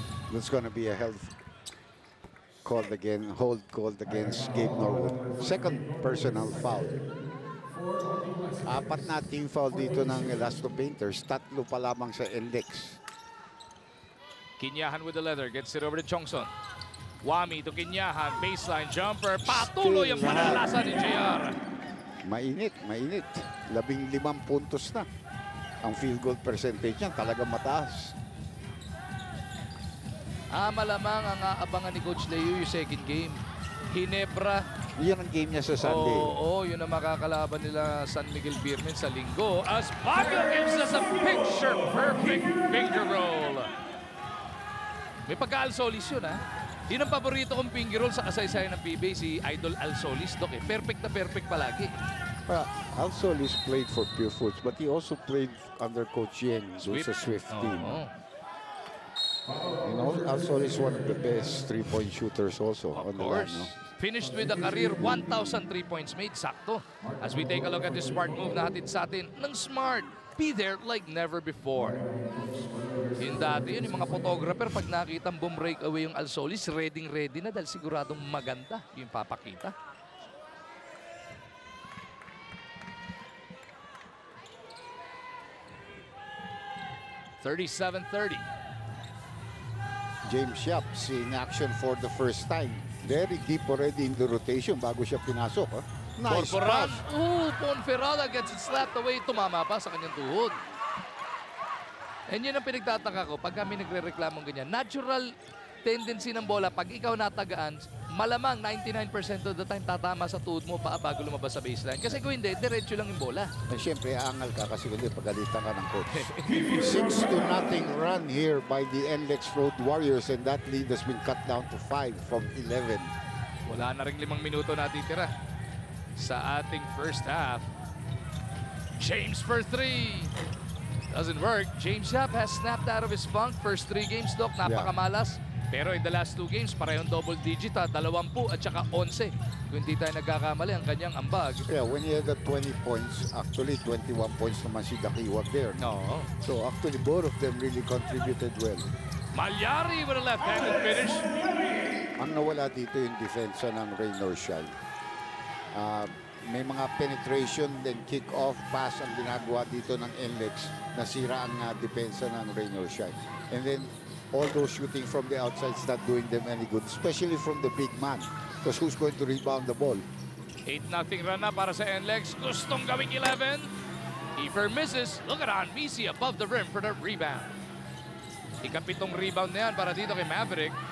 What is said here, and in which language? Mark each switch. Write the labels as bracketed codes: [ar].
[en] That's going to be a health called again, hold called against Gabe Norwood. Second personal foul. [tl] 4 na team foul dito ng Elasto Painters. 3 pa lamang sa NLEX. [en] Kinyahan with the leather. Gets it over to Chongson. Wami to Kinyahan. Baseline jumper. [tl] Patuloy ang panalasa ni JR. Mainit, mainit. 15 puntos na. Ang field goal percentage niya talagang mataas. Malamang ang aabangan ni Coach Leo yung second game. Ginebra. Yan ang game niya sa Sunday. Oo, yun ang makakalaban nila San Miguel Beermen sa linggo. [en] As Baguio gives us a picture-perfect finger roll. [tl] May pagka-Alsolis yun, ha? Yun ang paborito kong finger roll sa kasaysayan ng PBA, si Idol Alsolis, Dok. Perfect na perfect palagi. [en] Alsolis played for Pure Foods, but he also played under Coach Yeng, [tl] doon sa Swift team. [en] You know, Alsolis is one of the best three-point shooters also on the line. No? Finished with a career 1,003 points made. Sakto. As we take a look at the smart move [tl] na hatid sa atin ng Smart. [en] Be there like never before. [tl] Yung dati yun, yung mga photographer, pag nakita boom breakaway yung Alsolis, ready na dahil siguradong maganda yung papakita. (37-30). [en] James Yap seeing action for the first time. Very deep already in the rotation [tl] bago siya pinasok. [en] Huh? Nice pass. Ponferrada gets it slapped away. [tl] Tumama pa sa kanyang tuhod. And yun ang pinagtataka ko pag kami nagre-reklamong ganyan. Natural tendency ng bola, pag ikaw natagaan, malamang [en] 99% of the time [tl] tatama sa tuhod mo pa bago lumabas sa baseline. Kasi kung hindi, diretso lang yung bola. Siyempre, aangal ka kasi hindi pagalitan ka ng coach. [en] 6-0 run here by the NLEX Road Warriors, and that lead has been cut down to 5 from 11. [tl] Wala na rin 5 minuto natitira sa ating first half. [en] James for 3. Doesn't work. James Yap has snapped out of his funk. First 3 games, Doc, napakamalas. [tl] Pero [en] in the last 2 games, [tl] parehong double digit 20 at saka 11. Kung hindi tayo nagkakamali, ang kanyang ambag. [en] Yeah, when he had the 20 points, actually 21 points naman si Dakiwag there. No. So actually both of them really contributed well. Malyari with a left-handed finish. [tl] Ang nawala dito yung defensa ng Rain or Shine. May mga penetration then kick-off pass ang ginagawa dito ng NLEX. Nasira ang depensa ng Rain or Shine. [en] And then all those shooting from the outside is not doing them any good, especially from the big man. Because who's going to rebound the ball? [tl] 8-0 run na para sa NLEX. Gustong gawing 11. Efer misses. [en] Look at Anmisi above the rim for the rebound. [tl] Ikapitong rebound na yan para dito kay Maverick.